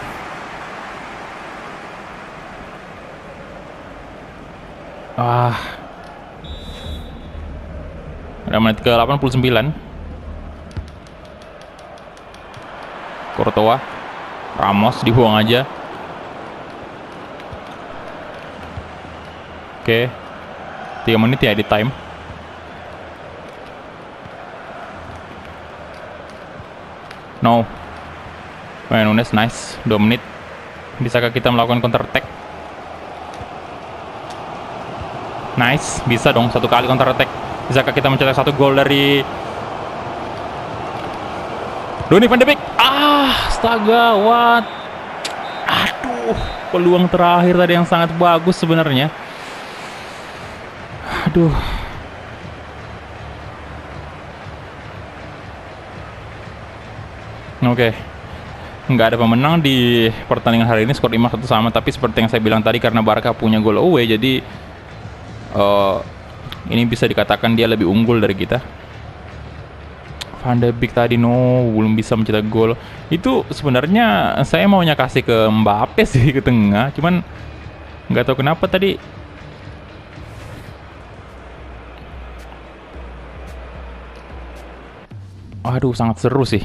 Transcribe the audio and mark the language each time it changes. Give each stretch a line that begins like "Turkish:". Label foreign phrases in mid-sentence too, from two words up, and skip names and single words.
Indonesian: Udah menit ke 89. Courtois, Ramos dibuang aja. Oke, 3 menit ya di time. No. Nunes, nice. 2 menit. Bisakah kita melakukan
English: counter attack?
Indonesian: Nice, bisa dong 1 kali
English: counter attack.
Indonesian: Bisakah kita mencetak 1 gol dari Donny van de Beek? Astaga, what? Aduh, peluang terakhir tadi yang sangat bagus sebenarnya. Aduh. Oke. Nggak ada pemenang di pertandingan hari ini, skor 5-1 sama. Tapi seperti yang saya bilang tadi, karena Barca punya gol away, jadi ini bisa dikatakan dia lebih unggul dari kita. Van de Beek tadi belum bisa mencetak gol. Itu sebenarnya saya maunya kasih ke Mbappe sih ke tengah, cuman nggak tahu kenapa tadi. Aduh, sangat seru sih.